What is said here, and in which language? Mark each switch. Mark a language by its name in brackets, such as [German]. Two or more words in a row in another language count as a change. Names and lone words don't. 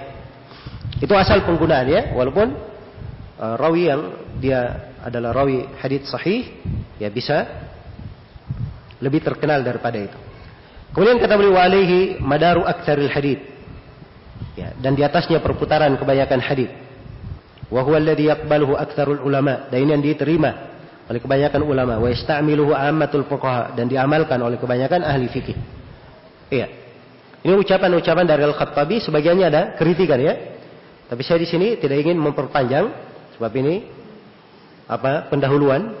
[Indonesian] Itu asal penggunaannya, walaupun rawi yang dia adalah rawi hadits sahih, ya bisa lebih terkenal daripada itu. [Arabic] Kemudian kata beliau alaihi madaru aktsaril hadits. [Indonesian] Ya, dan di atasnya perputaran kebanyakan hadits. [Arabic] Wa huwa alladhi yaqbaluhu aktsarul ulama, [Indonesian] dan ini yang diterima oleh kebanyakan ulama, [Arabic] wa yasta'miluhu ammatul fuqaha, [Indonesian] dan diamalkan oleh kebanyakan ahli fikih. Iya. Ini ucapan-ucapan dari Al-Khattabi, sebagiannya ada kritikan ya. Tapi saya di sini tidak ingin memperpanjang sebab ini pendahuluan.